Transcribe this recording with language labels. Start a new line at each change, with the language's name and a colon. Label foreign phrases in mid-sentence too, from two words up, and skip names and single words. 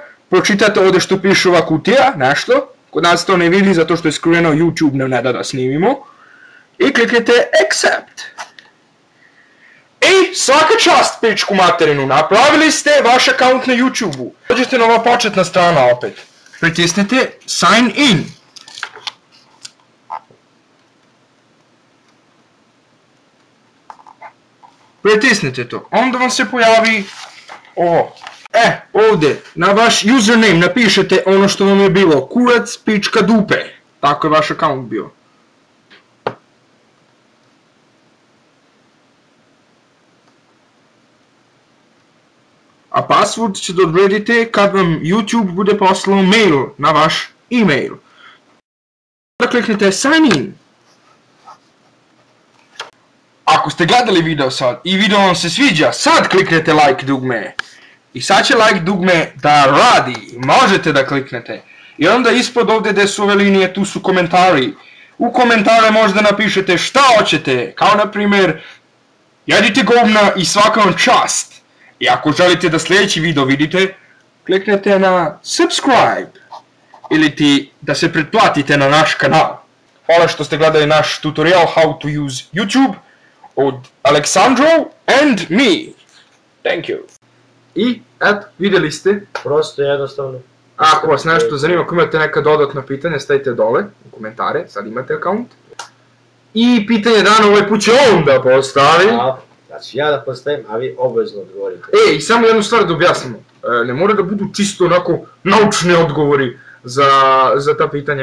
Bosnian: Pročitate ovdje što piše ova kutija, nešto. Kod nas to ne vidi zato što je skriveno YouTube, ne da snimimo. I kliknete accept. I svaka čast, pičku materinu, napravili ste vaš account na YouTube-u. Dođete na ova početna strana opet.
English: Pritisnete sign in.
Bosnian: Pritisnete to. Onda vam se pojavi ovo. Ovdje na vaš username napišete ono što vam je bilo. Kurac.dupe. Tako je vaš account bio. A password ćete odrediti kad vam YouTube bude poslao mail na vaš e-mail. Onda kliknete
English: sign in.
Bosnian: Ako ste gledali video sad i video vam se sviđa, sad kliknete like dugme. I sad će like dugme da radi, možete da kliknete. I onda ispod ovdje gdje su ove linije, tu su komentari. U komentare možda napišete šta hoćete, kao na primjer, jedite govna i svaka vam čast. I ako želite da sljedeći video vidite, kliknete na subscribe. Ili da se pretplatite na naš kanal. Hvala što ste gledali naš tutorial
English: how to use YouTube
Bosnian: od Aleksandro
English: and me. Thank you.
Bosnian: I, vidjeli ste. Prosto jednostavno. Ako vas nešto zanima, ako imate neka dodatna pitanja, stavite dole u komentare, sad imate account. I pitanje dana ovaj put će on da postavi. Znači ja da postavim, a vi obavezno odgovorite. I samo jednu stvar da objasnimo. Ne mora da budu čisto onako naučni odgovori za ta pitanja.